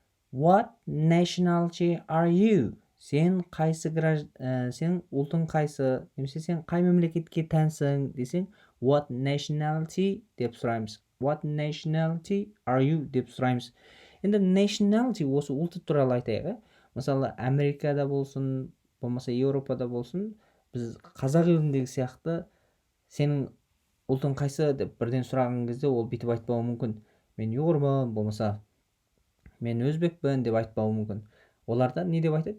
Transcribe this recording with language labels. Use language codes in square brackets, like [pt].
[en] What nationality are you? [kk] Сен ұлтың қайсы, немесе сен қай мемлекетке тәнсің десең, what nationality деп сұраймыз. [en] What nationality are you [kk] деп сұраймыз. Енді nationality осы ұлты туралы айтайық. Мысалы, Америкада болсын, болмаса Еуропада болсын, біз қазақ еліндегі сияқты сенің ұлтың қайсы деп бірден сұраған кезде ол бүйтіп айтпауы мүмкін. Мен ұйғырмын, болмаса мен өзбекпін деп айтпауы мүмкін. Оларда не деп айтады?